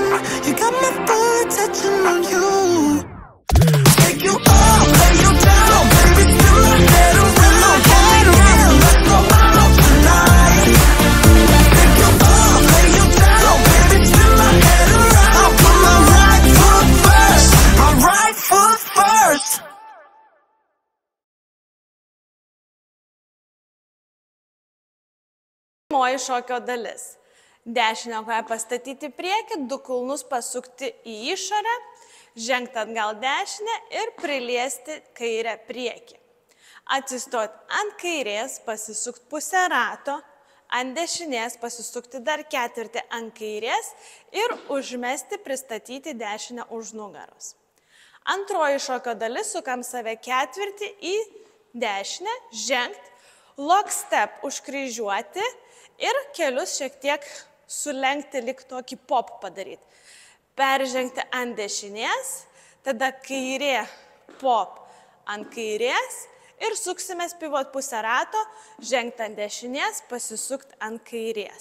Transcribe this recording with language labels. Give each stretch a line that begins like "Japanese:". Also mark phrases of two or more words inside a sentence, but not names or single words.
English: You got my full attention on you. Take you up, lay you down, baby, spin my head around. Pull me in, let's go out tonight. Take you up, lay you down, baby, spin my head around. I put my right foot first, my right foot first.
Lithuanian: Pirmoji šokio dalis. Dešinę koją pastatyti priekį, du kulnus pasukti į išorę, žengti atgal dešinę ir priliesti kairę priekį. Atsistoti ant kairės, pasisukti pusę rato, ant dešinės pasisukti dar ketvirtį ant kairės ir užmesti, pristatyti dešinę už nugaros. Antroji šokio dalis, sukam save ketvirtį į dešinę, žengti,
English: lock step
Lithuanian: užkryžiuoti ir kelius šiek tiek sulenkti, lyg tokį pop padaryti. Peržengti ant dešinės, tada kairė pop ant kairės ir suksimės pivot pusę rato, žengti ant dešinės, pasisukti ant kairės.